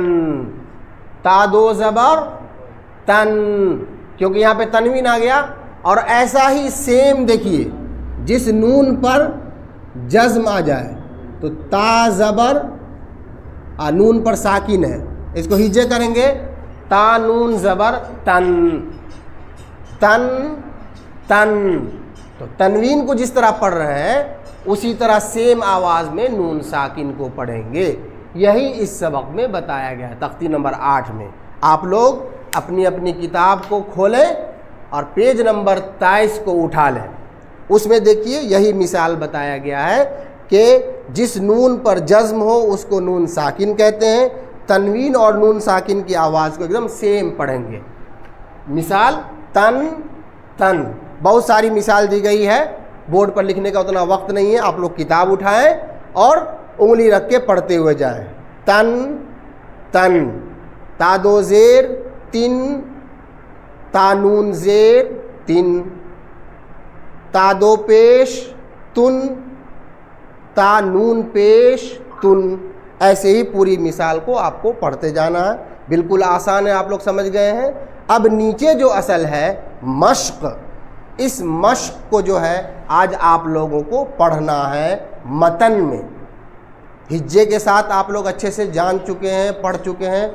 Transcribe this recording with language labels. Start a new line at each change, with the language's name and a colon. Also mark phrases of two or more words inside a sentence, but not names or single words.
Urdu: تا 2 زبر تن، کیونکہ یہاں پہ تنوین آ گیا۔ اور ایسا ہی سیم دیکھیے، جس نون پر جزم آ جائے تو تا زبر، نون پر ساکن ہے، اس کو ہجے کریں گے، تا نون زبر تن۔ تن تن۔ تو تنوین کو جس طرح پڑھ رہے ہیں اسی طرح سیم آواز میں نون ساکن کو پڑھیں گے۔ یہی اس سبق میں بتایا گیا ہے تختی نمبر 8 میں۔ آپ لوگ اپنی اپنی کتاب کو کھولیں اور
English: page number
Urdu: 23 کو اٹھا لیں۔ اس میں دیکھیے یہی مثال بتایا گیا ہے کہ جس نون پر جزم ہو اس کو نون ساکن کہتے ہیں۔ تنوین اور نون ساکن کی آواز کو ایک دم سیم پڑھیں گے۔ مثال تن تن، بہت ساری مثال دی گئی ہے، بورڈ پر لکھنے کا اتنا وقت نہیں ہے، آپ لوگ کتاب اٹھائیں اور انگلی رکھ کے پڑھتے ہوئے جائیں۔ تن تن، تا 2 زیر تن، تا نون زیر تن، تا 2 پیش تن، تا نون پیش تن۔ ایسے ہی پوری مثال کو آپ کو پڑھتے جانا ہے۔ بالکل آسان ہے، آپ لوگ سمجھ گئے ہیں۔ اب نیچے جو اصل ہے مشق، اس مشق کو جو ہے آج آپ لوگوں کو پڑھنا ہے متن میں۔ ہجے کے ساتھ آپ لوگ اچھے سے جان چکے ہیں، پڑھ چکے ہیں۔